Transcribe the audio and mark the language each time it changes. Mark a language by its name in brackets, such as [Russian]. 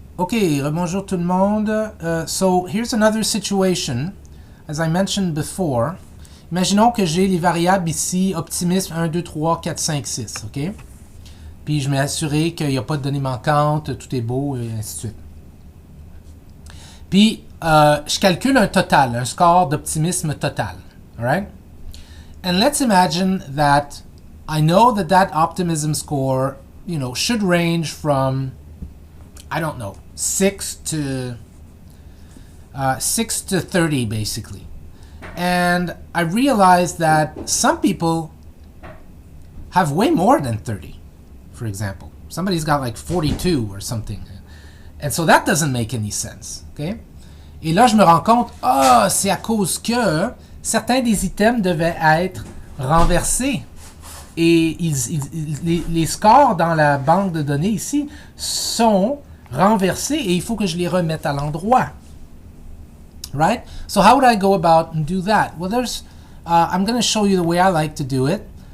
[French] Okay, bonjour tout le monde. [English] So here's another situation. As I mentioned before, [French] imaginons que j'ai les variables ici, optimisme 1, 2, 3, 4, 5, 6, ok? Puis je m'ai assuré qu'il n'y a pas de données manquantes, tout est beau, et ainsi de suite. Puis je calcule un total, un score d'optimisme total, alright? [English] And let's imagine that I know that that optimism score, should range from, I don't know, 6 to 30 basically. And I realized that some people have way more than 30, for example. Somebody's got like 42 or something. And so that doesn't make any sense, okay? [French] Et là, je me rends compte, c'est à cause que certains des items devaient être renversés. Et les scores dans la banque de données ici sont renversés et il faut que je les remette à l'endroit. [English] Right? So how would I go about and do that? Well, I'm going to show you the way I like to do it.